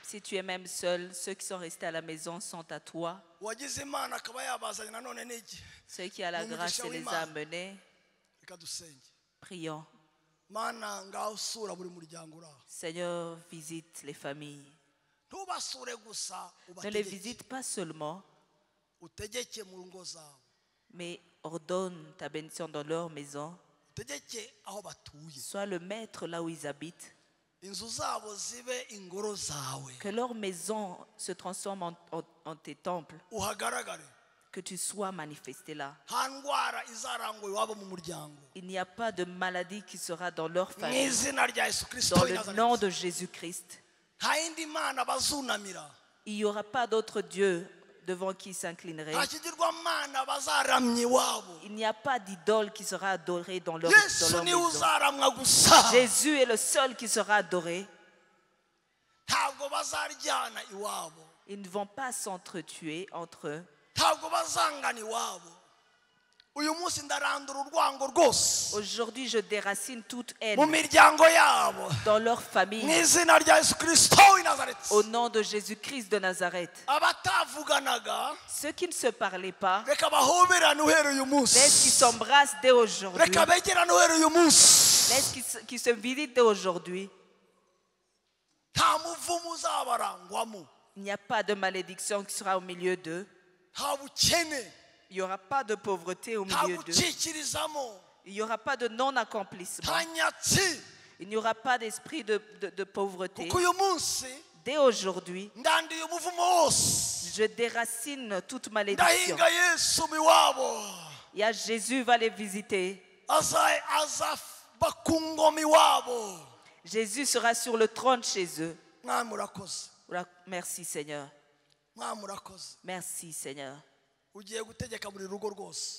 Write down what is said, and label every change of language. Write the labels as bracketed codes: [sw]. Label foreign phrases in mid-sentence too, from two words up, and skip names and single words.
[fr] Si tu es même seul, ceux qui sont restés à la maison sont à toi. [rw] uwagize imana akaba yabazanye nanone n'igihe [fr] Ceux qui ont la grâce et les a amenés, [rw] reka dusenge. [fr] prions. [rw] Mana ngaho usura buri muryango uraho, [fr] Seigneur, visite les familles. [rw] ntubasure gusa, [fr] Ne les [rw] ubategeke [fr] visite pas seulement, [rw] utegeke mu ngo zabo, [fr] mais ordonne ta bénédiction dans leur maison. [rw] utegeke aho batuye, [fr] Sois le maître là où ils habitent. [rw] inzu zabo zibe ingoro zawe, [fr] Que leur maison se transforme en tes temples. [rw] uhagaragare, [fr] Que tu sois manifesté là. [rw] nta ndwara izarangwa iwabo mu muryango, [fr] Il n'y a pas de maladie qui sera dans leur [rw] mu [fr] famille. [rw] izina rya Yesu Kristo [fr] Dans [rw] w'i [fr] le nom [rw] Nazareti. [fr] de Jésus-Christ. [rw] Nta yindi mana bazunamira, [fr] Il n'y aura pas d'autre Dieu devant qui s'inclinerait. [rw] nta kigirwamana bazaramya iwabo. [fr] Il n'y a pas d'idole qui sera adorée dans leur [rw] Yesu niwe [fr] maison. [rw] uzaramwa gusa, [fr] Jésus est le seul qui sera adoré. [rw] ntabwo bazaryana iwabo, [fr] Ils ne vont pas s'entretuer entre eux. [rw] ntabwo bazangana iwabo. Uyu munsi ndarandura urwango rwose [fr] Aujourd'hui, je déracine toute [rw] mu [fr] haine [rw] miryango yabo, [fr] dans leur [rw] mu [fr] famille. [rw] izina rya Yesu Kristo w'i Nazareti. [fr] Au nom de Jésus-Christ de Nazareth. [rw] Abatavuganaga [fr] Ceux qui ne se parlaient pas, [rw] reka bahoberane uhereye uyu munsi, [fr] laisse qu'ils s'embrassent dès aujourd'hui. [rw] reka begerane uhereye uyu munsi. [fr] Laisse qu'ils se visitent dès aujourd'hui. [rw] Nta muvumo uzabarangwamo, [fr] Il n'y a pas de malédiction qui sera au milieu d'eux. [rw] nta bukene, [fr] Il n'y aura pas de pauvreté au [rw] nta [fr] milieu d'eux. [rw] gucikirizamo, [fr] Il n'y aura pas de non-accomplissement. [rw] nta nyatsi, [fr] Il n'y aura pas d'esprit de pauvreté. [rw] kuko uyu munsi [fr] Dès aujourd'hui, [rw] ndandiye umuvumo wose, [fr] je déracine toute malédiction. [rw] ndahinga Yesu mu iwabo, [fr] Et à Jésus va les visiter. [rw] aza bakungoma iwabo. [fr] Jésus sera sur le trône chez eux. [rw] Mwami urakoze, [fr] Merci Seigneur. [rw] mwami urakoze, [fr] Merci Seigneur. [rw] ugiye gutegeka buri rugo rwose,